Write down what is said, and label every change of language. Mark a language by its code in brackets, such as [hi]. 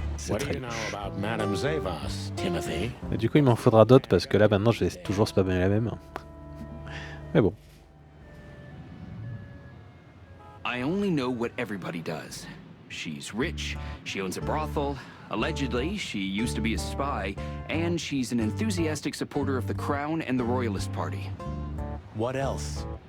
[en] What do you know about Madame Zavas, Timothy? [fr] Et du coup, il m'en faudra d'autres parce que là, maintenant, je vais toujours spammer la même. Mais bon. [en] I only know what everybody does. She's rich, she owns a brothel, allegedly she used to be a spy, and she's an enthusiastic supporter of the Crown and the Royalist Party. What else?